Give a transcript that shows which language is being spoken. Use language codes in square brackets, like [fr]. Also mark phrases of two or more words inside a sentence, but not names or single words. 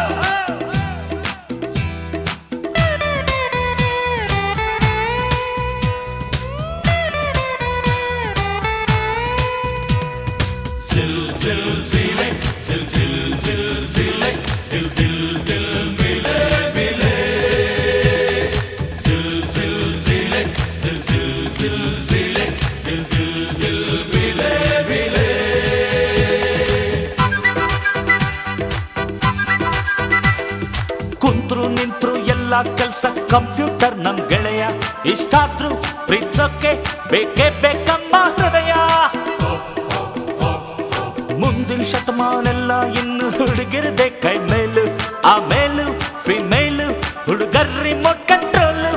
[kn] Zil, zil, zile, zil, zil, zil, zile, dil, dil, dil, bile, bile. Zil, zil, zile, zil, zil, zil, zile, dil, dil, dil, bile, bile. ಕುಂತ್ರು ನಿಂತ್ರು ಎಲ್ಲ ಕೆಲ್ಸ ಕಂಪ್ಯೂಟರ್ ನಮ್ ಗೆಳೆಯ. ಇಷ್ಟಾದ್ರೂ ಪ್ರೀತ್ಸೋಕೆ ಬೇಕೇ ಬೇಕಮ್ಮ ಹೃದಯ. ಮುಂದಿನ ಶತಮಾನೆಲ್ಲ ಇನ್ನು ಹುಡುಗಿರದೆ ಕೈ ಮೇಲು, ಆಮೇಲು ಫಿಮೇಲು, ಹುಡುಗರ್ [en] remote control.